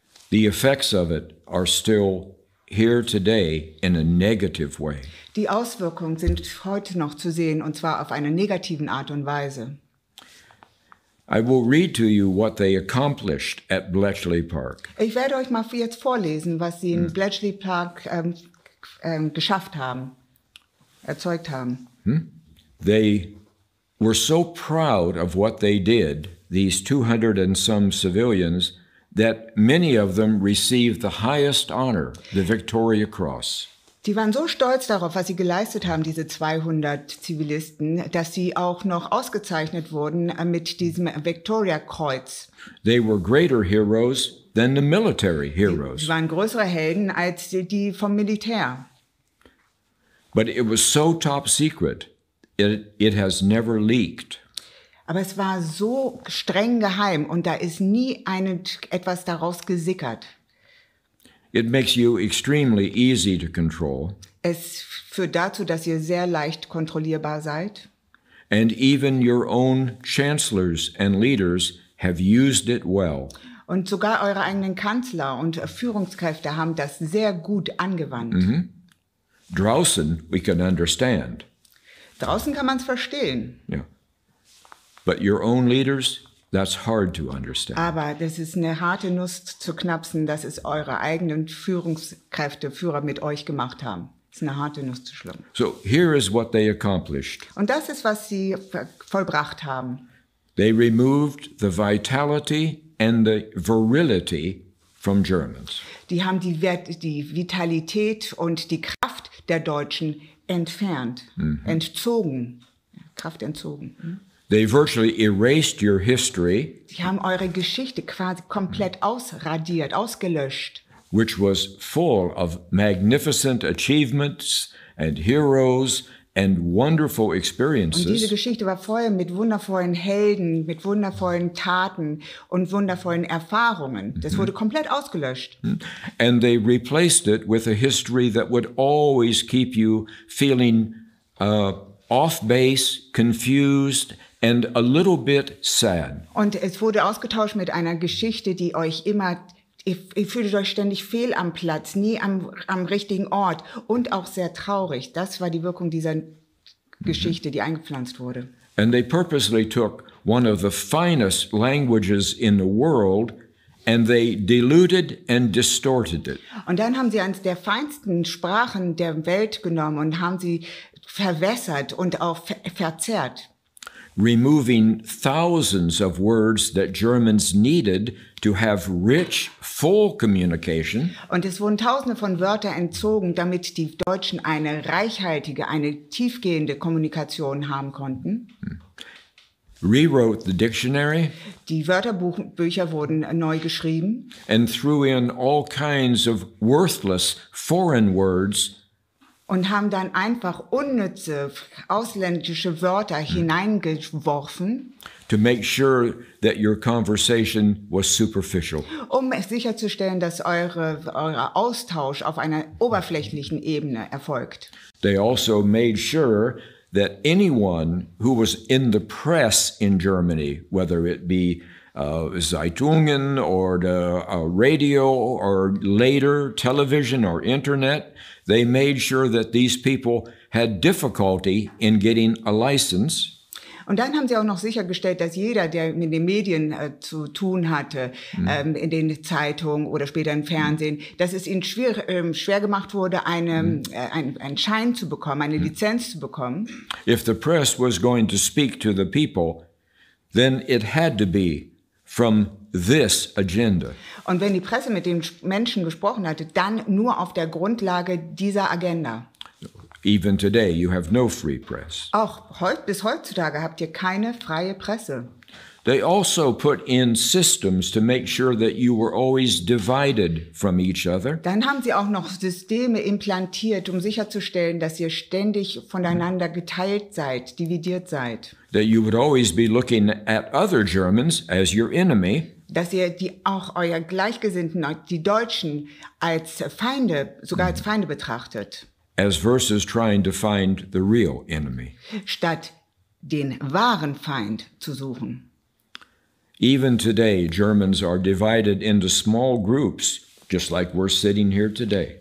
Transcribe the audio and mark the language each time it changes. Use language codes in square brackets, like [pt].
[en] The effects of it are still here today in a negative way. [de] Die Auswirkungen sind heute noch zu sehen, und zwar auf eine negativen Art und Weise. [en] I will read to you what they accomplished at Bletchley Park. [de] Ich werde euch mal jetzt vorlesen, was sie in Bletchley Park geschafft haben, erzeugt haben. [en] They were so proud of what they did, these 200 and some civilians, that many of them received the highest honor, the Victoria Cross. [de] Die waren so stolz darauf, was sie geleistet haben, diese 200 Zivilisten, dass sie auch noch ausgezeichnet wurden mit diesem Victoria-Kreuz. [en] They were greater heroes than the military heroes. [de] Sie waren größere Helden als die vom Militär. [en] But it was so top secret, it has never leaked. [de] Aber es war so streng geheim und da ist nie etwas daraus gesickert. [en] It makes you extremely easy to control. [de] Es führt dazu, dass ihr sehr leicht kontrollierbar seid. [en] And even your own chancellors and leaders have used it well. [de] Und sogar eure eigenen Kanzler und Führungskräfte haben das sehr gut angewandt. [en] Draußen we can understand. [de] Draußen kann man es verstehen. [en] Yeah. But your own leaders, that's hard to understand. [de] Aber das ist eine harte Nuss zu knapsen, dass es eure eigenen Führer mit euch gemacht haben. Das ist eine harte Nuss zu schlucken. [en] So here is what they accomplished. [de] Und das ist, was sie vollbracht haben. [en] They removed the vitality and the virility from Germans. [de] Die haben die Vitalität und die Kraft der Deutschen entfernt, entzogen. Kraft entzogen. [en] They virtually erased your history, [de] Sie haben eure Geschichte quasi komplett ausradiert, ausgelöscht. [en] which was full of magnificent achievements and heroes and wonderful [de] Und diese [en] experiences. [de] Geschichte war voll mit wundervollen Helden, mit wundervollen Taten und wundervollen Erfahrungen. Das wurde komplett ausgelöscht. [en] And they replaced it with a history that would always keep you feeling off base, confused, and a little bit sad. [de] Und es wurde ausgetauscht mit einer Geschichte, die euch immer, ihr fühltet euch ständig fehl am Platz, nie am richtigen Ort und auch sehr traurig. Das war die Wirkung dieser Geschichte, die eingepflanzt wurde. [en] And they purposely took one of the finest languages in the world and they diluted and distorted it. [de] Und dann haben sie eines der feinsten Sprachen der Welt genommen und haben sie verwässert und auch verzerrt. [en] Removing thousands of words that Germans needed to have rich, full communication. [de] Und es wurden Tausende von Wörtern entzogen, damit die Deutschen eine reichhaltige, eine tiefgehende Kommunikation haben konnten. [en] Rewrote the dictionary [de] Die Wörterbücher wurden neu geschrieben [en] and threw in all kinds of worthless foreign words [de] und haben dann einfach unnütze ausländische Wörter hineingeworfen, [en] to make sure that your conversation was superficial. [de] um sicherzustellen, dass euer Austausch auf einer oberflächlichen Ebene erfolgt. [en] They also made sure that anyone who was in the press in Germany, whether it be Zeitungen or the radio or later television or internet, they made sure that these people had difficulty in getting a license. [de] Und dann haben sie auch noch sichergestellt, dass jeder, der mit den Medien zu tun hatte, in den Zeitungen oder später im Fernsehen, dass es ihnen schwer gemacht wurde, einen Schein zu bekommen, eine Lizenz zu bekommen. [en] If the press was going to speak to the people, then it had to be from this agenda. [de] Und wenn die Presse mit den Menschen gesprochen hatte, dann nur auf der Grundlage dieser Agenda. [en] Even today, you have no free press. [de] Auch bis heutzutage habt ihr keine freie Presse. [en] They also put in systems to make sure that you were always divided from each other. [de] Dann haben sie auch noch Systeme implantiert, um sicherzustellen, dass ihr ständig voneinander geteilt seid, dividiert seid. [en] That you would always be looking at other Germans as your enemy. [de] Dass ihr auch euer Gleichgesinnten, die Deutschen, als Feinde, sogar als Feinde betrachtet. [en] As versus trying to find the real enemy. [de] Statt den wahren Feind zu suchen. [en] Even today, Germans are divided into small groups just like we're sitting here today.